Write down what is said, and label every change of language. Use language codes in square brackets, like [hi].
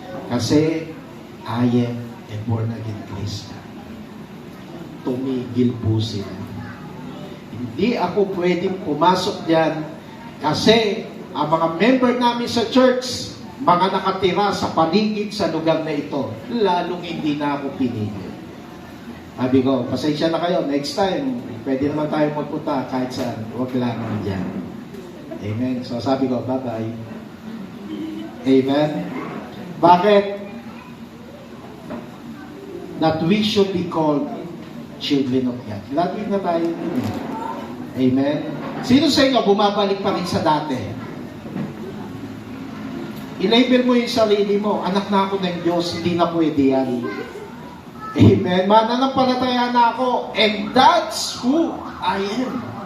[en] Kasi, I am a born again Christian. [tl] Tumigil po sila. Hindi ako pwedeng pumasok dyan kasi ang mga member namin sa church, mga nakatira sa paligid sa lugar na ito, lalong hindi na ako pinigil. Sabi ko, pasensya na kayo, next time, pwede naman tayo magpunta kahit saan, huwag lang dyan. Amen. So sabi ko, bye-bye. Amen. Bakit? [en] That we should be called children of God. [tl] Lagi na tayo yun eh. Amen. Sino sa inyo bumabalik pa rin sa dati? I-label mo yung sarili mo, anak na ako ng Diyos, hindi na pwede yan. Amen. Mananampalataya na ako, [en] and that's who I am.